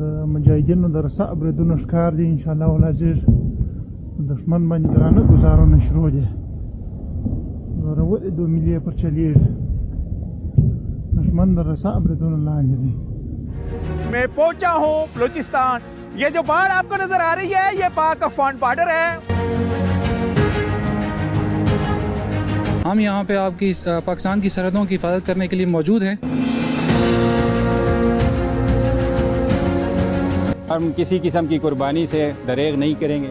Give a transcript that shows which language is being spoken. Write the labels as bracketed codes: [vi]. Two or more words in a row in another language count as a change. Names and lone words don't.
[ps] مجاهدینو د رسا بریدونو ښکار دي [ar] انشاءالله العزیز [ps] دښمن باندې درانه ګزارونه شروع دي ولې 2 ملي پر چلیږي دښمن د رسا بریدونو لاندې دي [ur] میں پہنچا ہوں بلوچستان۔ یہ جو باڑھ آپ کو نظر آ رہی ہے یہ پاک افغان بارڈر ہے. ہم یہاں پہ آپ کی پاکستان کی سرحدوں کی حفاظت کرنے کے لیے موجود ہیں. ہم کسی قسم کی قربانی سے دریغ نہیں کریں گے.